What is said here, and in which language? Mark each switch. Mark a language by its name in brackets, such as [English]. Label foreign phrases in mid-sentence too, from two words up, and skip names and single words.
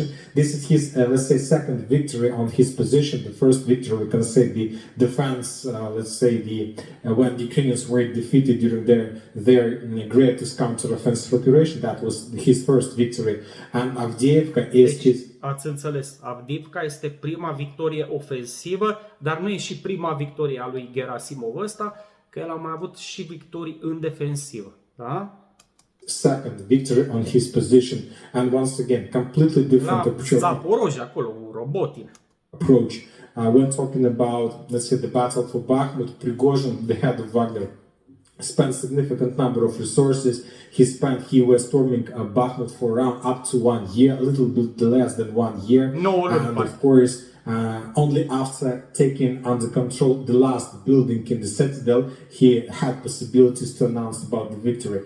[English] This is his, let's say, second victory on his position. The first victory, we can say, the defense, let's say, when the Ukrainians were defeated during their greatest counter-offensive operation. That was his first victory. And Avdiivka is his... [Romanian] Ați înțeles, Avdiivka este prima victorie ofensivă, dar nu e și prima victorie a lui Gerasimov ăsta, că el a mai avut și victorii în defensivă. Da? [English] Second victory on his position, and once again completely different approach. [Romanian] La Zaporozhye, acolo, un Robotin. [English] Approach when talking about, let's say, the battle for Bakhmut, Prigozhin, the head of Wagner, spent significant number of resources. He was storming Bakhmut for around up to 1 year, a little bit less than 1 year. No, and of course, only after taking under control the last building in the citadel, he had possibilities to announce about the victory.